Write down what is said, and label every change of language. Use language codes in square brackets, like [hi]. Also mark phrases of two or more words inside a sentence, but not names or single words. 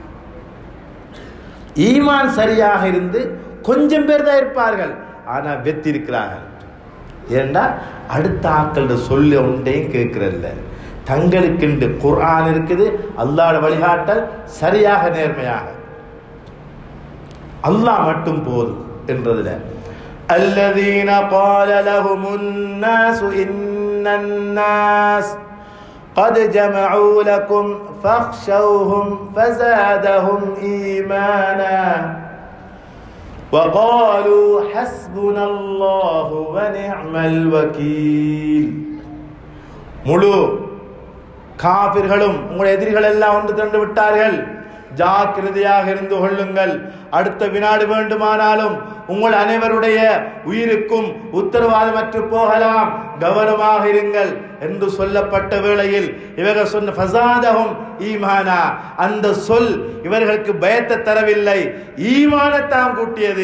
[ta] ஈமான் சரியாக இருந்து கொஞ்சம் பேர் தான் இருப்பார்கள், ஆனால் வெற்றி இருக்கிறார்கள். ஏண்டா அடுத்த ஆக்களோட சொல்ல ஒன்றையும் கேட்கறதில்ல. தங்களுக்கென்று குர்ஆன் இருக்குது, அல்லாஹ்வுடைய வழிகாட்டல் சரியாக நேர்மையாக அல்லாஹ் மட்டும் போதும் என்றதுல அல்லதீன [ar] قال لهم الناس إن الناس قد جمعوا لكم فاخشوهم فزادهم إيمانا وقالوا حسبنا الله ونعم الوكيل. [ta] முழு காபிர்களும் உங்களுடைய எதிரிகள் எல்லாம் ஒன்று திரண்டு விட்டார்கள், ஜாக்கிரதையாக இருந்து கொள்ளுங்கள், அடுத்த வினாடி வேண்டுமானாலும் உங்கள் அனைவருடைய உயிருக்கும் உத்தரவாதமற்று போகலாம், கவனமாக இருங்கள் என்று சொல்லப்பட்ட வேளையில் இவர்கள் சொன்ன [ar] فزادهم إيمانا, [ta] அந்த சொல் இவர்களுக்கு பயத்தை தரவில்லை, ஈமானத்தான் கூட்டியது.